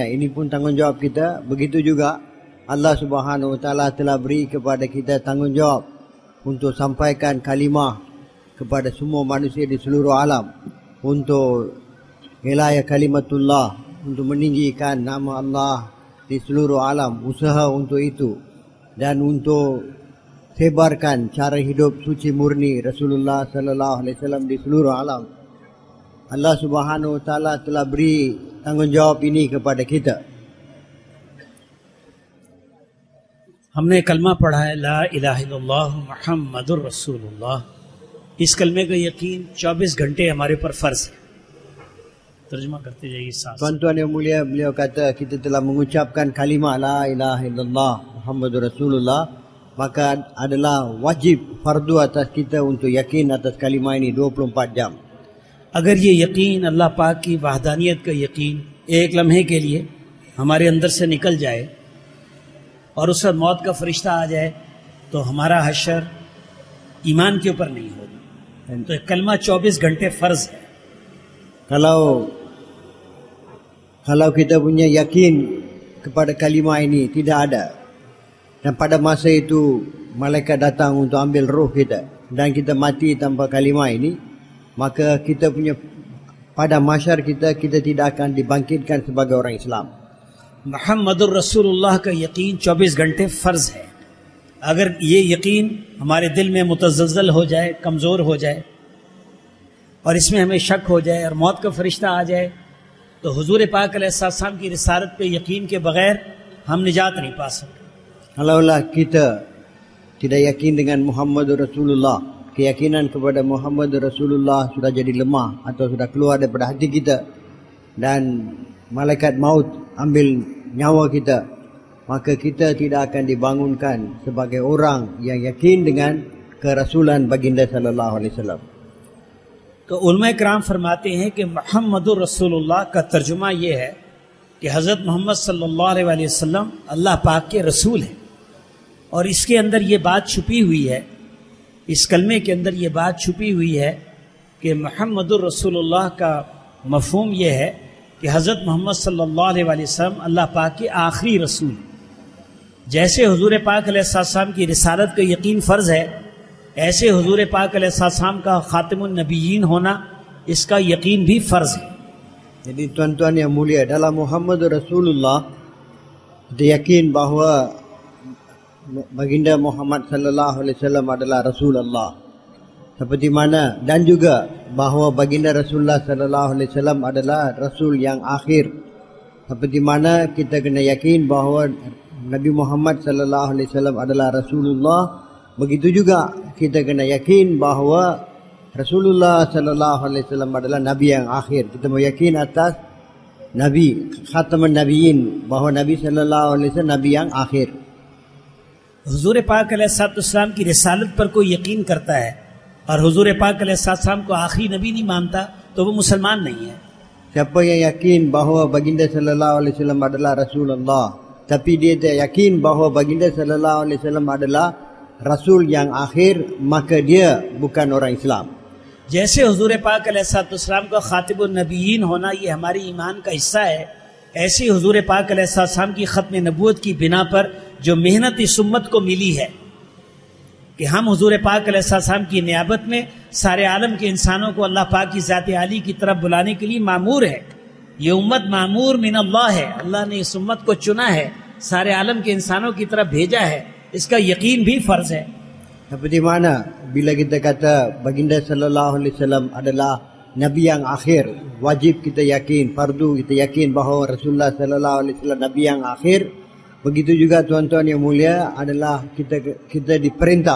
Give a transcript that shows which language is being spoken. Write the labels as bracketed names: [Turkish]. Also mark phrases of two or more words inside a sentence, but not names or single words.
[Malay] Ini pun tanggungjawab kita. Begitu juga [Arabic] الله سبحانه وتعالى [Malay] telah beri kepada kita tanggungjawab untuk sampaikan kalimah kepada semua manusia di seluruh alam, untuk [Arabic] إعلاء كلمة الله, [Malay] untuk meninggikan nama Allah di seluruh alam, usaha untuk itu, dan untuk sebarkan cara hidup suci murni Rasulullah [Arabic] صلى الله عليه وسلم [Malay] di seluruh alam. [Arabic] الله سبحانه وتعالى [Malay] telah beri tanggungjawab ini kepada kita. [Urdu] ہم نے کلمہ پڑھا ہے [Arabic] لا الہ الا اللہ محمد الرسول اللہ، [Urdu] اس کلمے کا یقین 24 گھنٹے ہمارے پر فرض ہے۔ ترجمہ کرتے جائیے ساتھ۔ [Malay] Tuan-tuan yang mulia, beliau kata kita telah mengucapkan kalimah [Arabic] لا إله إلا الله محمد رسول الله, [Malay] maka adalah wajib fardu atas kita untuk yakin atas kalimah ini 24 jam. [Urdu] اگر یہ یقین اللہ پاک کی وحدانیت کا یقین ایک لمحے کے لیے ہمارے اندر سے نکل جائے اور اس وقت موت کا فرشتہ آ جائے تو ہمارا حشر ایمان کے اوپر نہیں ہوگا۔ تو کلمہ 24 گھنٹے فرض ہے۔ [Malay] Kalau kita punya yakin kepada kalimah ini tidak ada, dan pada masa itu malaikat datang untuk ambil roh kita dan kita mati tanpa kalimah ini, maka kita punya pada mahsyar kita tidak akan dibangkitkan sebagai orang Islam. [Arabic] محمد الرسول اللہ [Urdu] کا یقین 24 گھنٹے فرض ہے۔ اگر یہ یقین ہمارے دل میں متزلزل ہو جائے، کمزور ہو جائے، اور اس میں ہمیں شک ہو جائے اور موت کا فرشتہ آ جائے، تو حضور پاک [Arabic] علیہ السلام [Urdu] کی رسالت پہ یقین کے بغیر ہم نجات نہیں پا سکتے۔ [Malay] Kalaulah kita tidak yakin dengan [Arabic] محمد رسول الله, [Malay] keyakinan kepada [Arabic] محمد رسول الله [Malay] sudah jadi lemah atau sudah keluar daripada hati kita, dan malaikat maut ambil nyawa kita, maka kita tidak akan dibangunkan sebagai orang yang yakin dengan kerasulan baginda [Arabic] صلى الله عليه وسلم. [Urdu] تو علماء کرام فرماتے ہیں کہ [Arabic] محمد الرسول اللہ [Urdu] کا ترجمہ یہ ہے کہ حضرت محمد [Arabic] صلی اللہ علیہ وآلہ وسلم [Urdu] اللہ پاک کے رسول ہیں، اور اس کے اندر یہ بات چھپی ہوئی ہے، اس کلمے کے اندر یہ بات چھپی ہوئی ہے کہ [Arabic] محمد الرسول اللہ [Urdu] کا مفہوم یہ ہے کہ حضرت محمد [Arabic] صلی اللہ علیہ وآلہ وسلم [Urdu] اللہ پاک کے آخری رسول ہیں۔ جیسے حضور پاک [Arabic] علیہ السلام [Urdu] کی رسالت کا یقین فرض ہے، ایسے حضور پاک [Arabic] علیہ السلام [Urdu] کا [Arabic] خاتم النبیین [Urdu] ہونا، اس کا یقین بھی فرض ہے۔ [Malay] Jadi tuan-tuan yang mulia, dalam [Arabic] محمد رسول الله [Malay] kita yakin bahawa baginda Muhammad [Arabic] صلى الله عليه وسلم [Malay] adalah Rasul Allah. Seperti mana dan juga bahawa baginda Rasulullah [Arabic] صلى الله عليه وسلم [Malay] adalah Rasul yang akhir Seperti mana kita kena yakin bahawa Nabi Muhammad [Arabic] صلى الله عليه وسلم [Malay] adalah Rasulullah, begitu juga kita kena yakin bahawa Rasulullah [Arabic] صلى الله عليه وسلم [Malay] adalah Nabi yang akhir. Kita mau yakin atas Nabi [Arabic] خاتم النبيين, [Malay] bahawa Nabi [Arabic] صلى الله عليه وسلم [Malay] Nabi yang akhir. [Urdu] حضور پاک علیہ السلام کی رسالت پر کوئی یقین کرتا ہے اور حضور پاک علیہ السلام کو آخری نبی نہیں مانتا تو وہ مسلمان نہیں ہے. [Malay] Siapa yang yakin bahawa baginda [Arabic] صلى الله عليه وسلم [Malay] adalah Rasulullah, tapi dia tidak yakin bahawa baginda [Arabic] صلى الله عليه وسلم [Malay] adalah Rasul yang akhir, maka dia bukan orang Islam. [Urdu] جیسے حضور پاک علیہ السلام کا [Arabic] خاتم النبيين [Urdu] ہونا یہ ہماری ایمان کا حصہ ہے، ایسے حضور پاک علیہ السلام کی ختم نبوت کی بنا پر جو محنت اس امت کو ملی ہے کہ ہم حضور پاک علیہ السلام کی نیابت میں سارے عالم کے انسانوں کو اللہ پاک کی ذات عالی کی طرف بلانے کے لیے مامور ہے. یہ امت [Arabic] مأمور من الله [Urdu] ہے، اللہ نے اس امت کو چنا ہے، سارے عالم کے انسانوں کی طرف بھیجا ہے، اس کا یقین بھی فرض ہے. [Malay] Seperti mana bila kita kata baginda [Arabic] صلى الله عليه وسلم [Malay] adalah Nabi yang akhir, wajib kita yakin, fardu kita yakin bahawa Rasulullah [Arabic] صلى الله عليه وسلم [Malay] Nabi yang akhir. Begitu juga tuan-tuan yang mulia adalah kita diperintah.